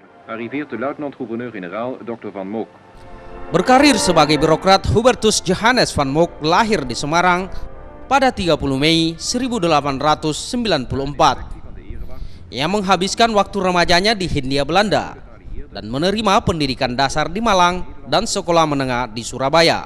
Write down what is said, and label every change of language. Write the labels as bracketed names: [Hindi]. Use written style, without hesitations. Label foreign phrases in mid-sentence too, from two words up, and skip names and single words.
[Dutch] arriveert de luitenant-gouverneur-generaal Dr. Van Mook. [Indonesian] Berkarir sebagai birokrat, Hubertus Johannes Van Mook lahir di Semarang pada 30 Mei 1894. Ia menghabiskan waktu remajanya di Hindia Belanda dan menerima pendidikan dasar di Malang dan sekolah menengah di Surabaya.